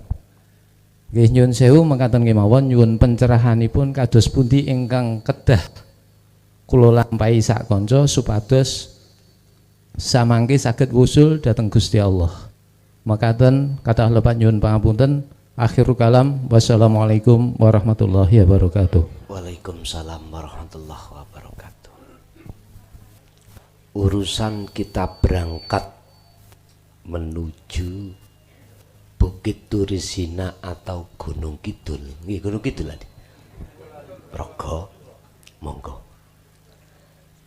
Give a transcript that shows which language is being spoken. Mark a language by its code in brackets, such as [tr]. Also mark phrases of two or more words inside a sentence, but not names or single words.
[jv] Nggih nyuwun sewu mekaten kemawon, nyuwun pencerahanipun kados pundi ingkang kedah kula lampahi sak kanca supados samangke saged wusul dhateng Gusti Allah. Makaten kathah lepat nyuwun pangapunten. [ar] آخر الكلام والسلام عليكم ورحمة الله وبركاته. وعليكم السلام ورحمة الله وبركاته. [id] Urusan kita berangkat menuju Bukit Turisina atau Gunung Kidul. [jv] Nggih, Gunung Kidul Adi. Progo, monggo.